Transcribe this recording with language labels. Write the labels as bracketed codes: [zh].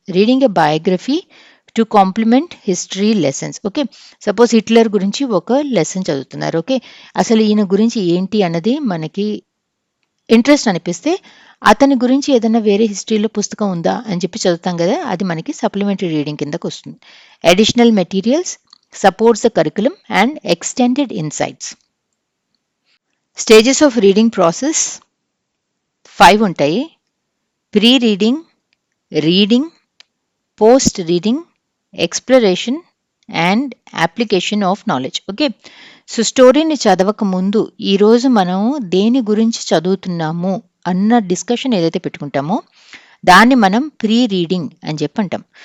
[en] Reading a biography to complement history lessons. Okay. [te] Suppose Hitler గురించి ఒక lesson చదువుతున్నారు. Okay. అసలు ఈయన గురించి ఏంటి అన్నది మనకి ఇంట్రెస్ట్ అనిపిస్తే అతని గురించి ఏదైనా వేరే హిస్టరీలో పుస్తకం ఉందా అని చెప్పి చదువుతాం కదా! అది మనకి supplementary reading కిందకొస్తుంది. [en] Additional materials supports the curriculum and extended insights. Stages of reading process 5 [te] ఉంటాయి. [en] Pre reading, reading, post reading, exploration and application of knowledge. Okay. [te] So, స్టోరీని చదవక ముందు ఈరోజు మనం దేని గురించి చదువుతున్నాము అన్న డిస్కషన్ ఏదైతే పెట్టుకుంటామో దాన్ని మనం ప్రీ రీడింగ్ అని చెప్పి అంటాం.